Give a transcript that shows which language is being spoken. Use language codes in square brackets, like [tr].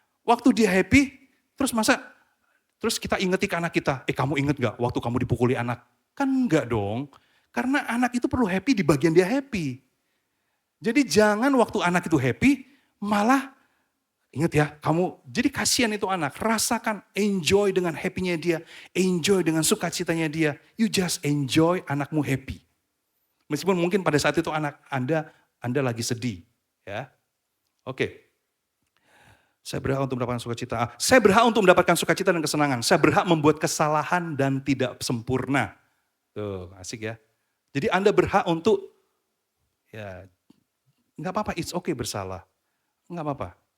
[id] Waktu dia happy, terus kita ingeti ke anak kita, kamu inget gak waktu kamu dipukuli anak? Kan enggak dong. Karena anak itu perlu happy di bagian dia happy. Jadi jangan waktu anak itu happy, malah ingat ya, jadi kasihan itu anak, rasakan, enjoy dengan happy-nya dia, enjoy dengan sukacitanya dia. [en] You just enjoy anakmu happy. [id] Meskipun mungkin pada saat itu anak Anda lagi sedih. Ya, oke. Saya berhak untuk mendapatkan sukacita. Saya berhak untuk mendapatkan sukacita dan kesenangan. Saya berhak membuat kesalahan dan tidak sempurna. Tuh, asik ya. Jadi Anda berhak untuk, ya, nggak apa-apa, [en] it's okay [id] bersalah. Nggak apa-apa.